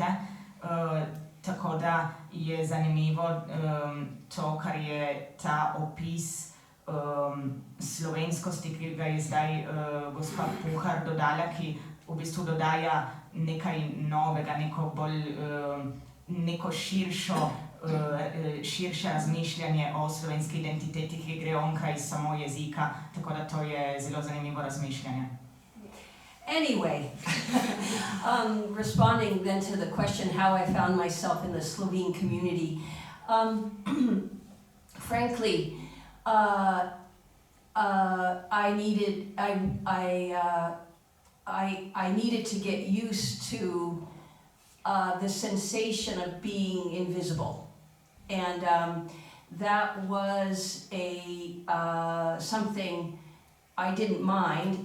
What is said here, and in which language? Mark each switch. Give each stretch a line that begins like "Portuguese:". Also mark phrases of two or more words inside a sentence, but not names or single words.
Slovenian: Tako da je zanimivo to, kar je ta opis slovenskosti, ki ga je zdaj gospa Pohar dodala, ki v bistvu dodaja nekaj novega, neko širše razmišljanje o slovenski identiteti, ki gre onkraj samo jezika, tako da to je zelo zanimivo razmišljanje.
English: Anyway, responding then to the question how I found myself in the Slovene community, frankly, I needed to get used to the sensation of being invisible, and that was something I didn't mind.